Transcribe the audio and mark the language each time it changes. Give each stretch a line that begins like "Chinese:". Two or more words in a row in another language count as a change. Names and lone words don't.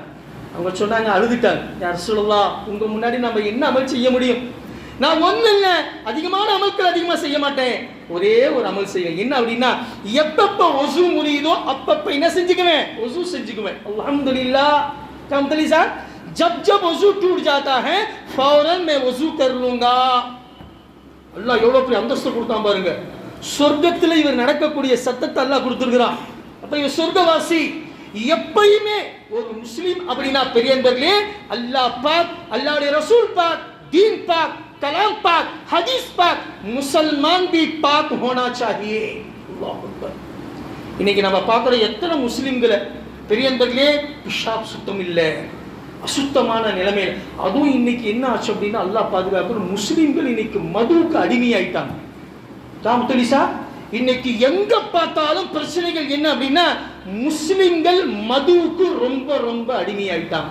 Tamil: அவங்க சொன்னாங்க, அழுதுட்டாங்க,
Arabic: يا رسول الله,
Tamil: உங்க முன்னாடி நம்ம என்ன அமல் செய்ய முடியும்? நான் ஒண்ணு இல்ல, அதிகமான அமல்கள் அதிகமா செய்ய மாட்டேன், ஒரே ஒரு அமல் செய்வேன். என்ன அப்படின்னா, எப்பப்ப ஒசு முடியுதோ அப்பப்ப என்ன செஞ்சுக்குவேன்? ஒசு செஞ்சுக்குவேன். அல்ஹம்துலில்லாஹ் கம்தலிசா
Hindi: जब जब वजू टूट जाता है फौरन मैं वजू कर लूंगा.
Tamil: அல்லாஹ் எவ்வளவு பெரிய அந்தஸ்து கொடுத்தான் பாருங்க. சொர்க்கத்துல இவர் நடக்கக்கூடிய சத்தத்தை அல்லாஹ் கொடுத்திருக்கிறான். அப்ப இவர் சொர்க்கவாசி. எப்பயுமே ஒரு முஸ்லிம் அப்படின்னா பெரியவர்களே, அல்லாஹ் பாக், அல்லாஹ்வுடைய ரசூல் பாக்,
Hindi: दीन पाक, कलाम पाक, हदीस पाक, मुसलमान भी पाक होना चाहिए.
Arabic: الله أكبر.
Tamil: இன்னைக்கு நம்ம பார்க்குற எத்தனை முஸ்லிம்களை பெரியவர்களே பிஷாப் சுத்தம் இல்லை, அசுத்தமான நிலைமையில். அதுவும் இன்னைக்கு என்ன ஆச்சு அப்படின்னா அல்லாஹ் பாதுகாப்பு, முஸ்லிம்கள் இன்னைக்கு மதுவுக்கு அடிமையாயிட்டாங்க. தாமத்தலிசா இன்னைக்கு எங்க பார்த்தாலும் பிரச்சனைகள் என்ன அப்படின்னா முஸ்லிம்கள் மதுவுக்கு ரொம்ப ரொம்ப அடிமையாயிட்டாங்க.